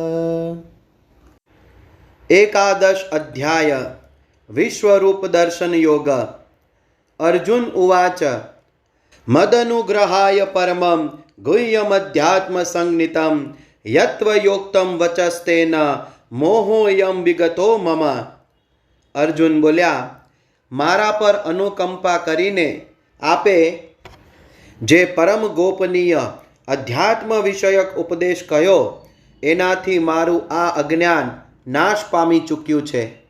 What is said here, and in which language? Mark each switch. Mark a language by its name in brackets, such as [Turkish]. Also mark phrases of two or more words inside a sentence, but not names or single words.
[Sanskrit] एकादश अध्याय विश्वरूप दर्शन योग। अर्जुन उवाच मदनुग्रहाय परमं गुह्यमध्यात्मसंज्ञितं यत्त्वयोक्तं वचस्तेन मोहोऽयं विगतो मम। [Gujarati] અર્જુન બોલ્યા, મારા પર અનુકંપા કરીને આપે જે પરમ ગોપનીય અધ્યાત્મ વિષયક ઉપદેશ કહ્યો એનાથી મારું આ અજ્ઞાન નાશ પામી ચૂક્યું છે.